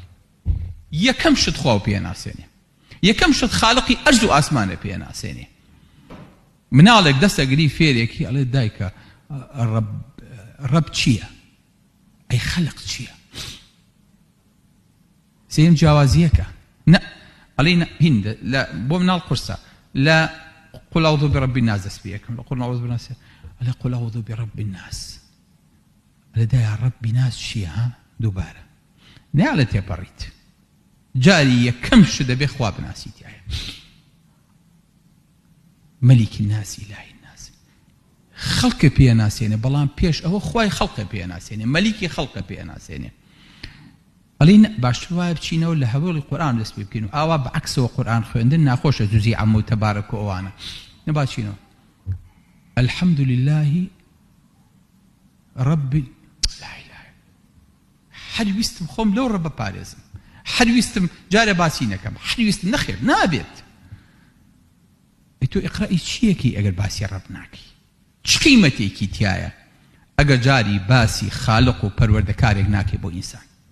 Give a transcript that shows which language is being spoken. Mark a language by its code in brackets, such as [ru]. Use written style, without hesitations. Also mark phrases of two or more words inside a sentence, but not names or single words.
[ckb] یەکەم شت خوا پێ ناسێنێ، یەکەم شت خالقی ئەرز و ئاسمانە پێ ناسێنێ. مناڵێک دەستەگری فێرێکی ئەڵێ دایکە ڕەب چییە؟ ئەی خەلق چییە؟ سێم جیاوازیەکە. ئەڵێ هین بۆ مناڵ قورسە لە [ar] قل أعوذ برب الناس [ckb] دەست پێیەکەم، لە [ar] قل أعوذ برب الناس ئەڵێ قل أعوذ برب الناس. [ckb] ئەڵێ دایە ڕەبی ناس چییە؟ دووبارە ناڵێ تێپەڕیت. جاری یەکەم شت دەبێ خوا بناسیتیایە. [ar] مەلیکی الناس ئیلاهی الناس. [ckb] خەڵکە پێ ناسێنێ، بەڵام پێش ئەوە خوای خەڵکە پێ ناسێنێ، مەلیکی خەڵکە پێ ناسێنێ. ئەڵێ باشتر وایە بچینەوە لە هەوڵی قورئان دەست پێ بکەین و ئاوا بەعەکسەوە قورئان خوێندن ناخۆشە جوزی عەم و تەبارەک و ئەوانە. نەبا چینەوە [ar] الحمد لله رب لا إله. [ckb] هەر ویستم خۆم لەو ڕەبە پارێزم، هەر ویستم جارە باسی نەکەم، هەر ویستم نەخێر نابێت. تۆ ئیقرای چیەکی ئەگەر باسی ڕەب ناکەی؟ چ قیمەتێکی تایە ئەگەر جاری باسی خالق و پەروەردەکارێک ناکەی بۆ ئینسان؟